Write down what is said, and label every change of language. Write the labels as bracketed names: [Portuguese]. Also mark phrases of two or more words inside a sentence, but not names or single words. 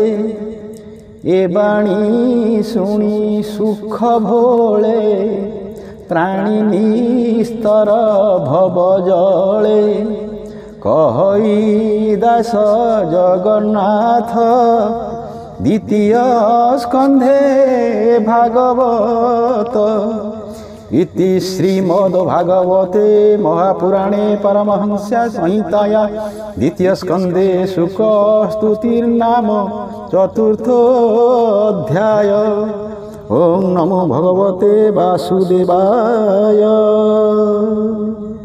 [Odia] ଏ ବାଣୀ ଶୁଣି ସୁଖ ଭୋଳେ ପ୍ରାଣୀ ନିସ୍ତର ଭବ ଜଳେ। କହଇ ଦାସ ଜଗନ୍ନାଥ ଦ୍ୱିତୀୟ ସ୍କନ୍ଧେ ଭାଗବତ। [Sanskrit] इति श्रीमद्भागवते महापुराणे परमहंस्या संहिताया द्वितीय स्कंदे शुक स्तुतिर्नाम चतुर्थोऽध्याय। ओम नमो भगवते वासुदेवाय।